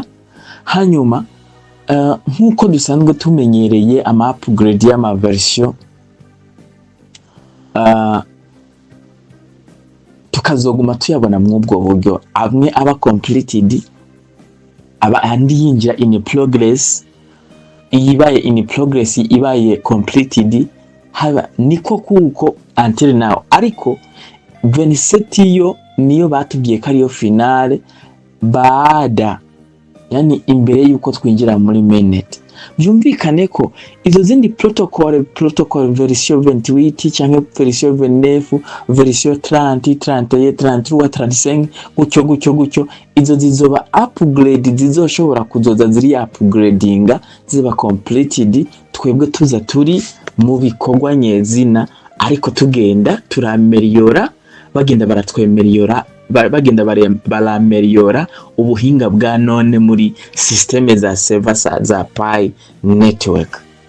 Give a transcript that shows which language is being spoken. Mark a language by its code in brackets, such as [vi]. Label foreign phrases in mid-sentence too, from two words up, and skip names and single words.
[rn] Hanyuma nkuko dusanzwe tumenyereye ama upgrade y'ama version tukazoguma tuyabona mu ubwo buryo, amwe aba completed, aba andi yinjira [en] in progress, [rn] ibaye [en] in progress [rn] ibaye completed, haba niko kuko [en] until now. [rn] Ariko 27 yo niyo batubwiye ko ariyo finale [sw] baada yani [rn] imbere yuko twinjira muri mainnet. Byumvikane ko izo zindi protocol version 28 cyangwa version 29 version 30 31 33 35 gutyo izo zizoba upgrade, zizoshobora kuzoza ziri upgradinga ziba completed, twebwe tuza turi mu bikorwa nyezina, ariko tugenda turameliora, bagenda baratwemeliora, bagenda barameliora ubuhinga bwa none muri systeme za server za Pi network.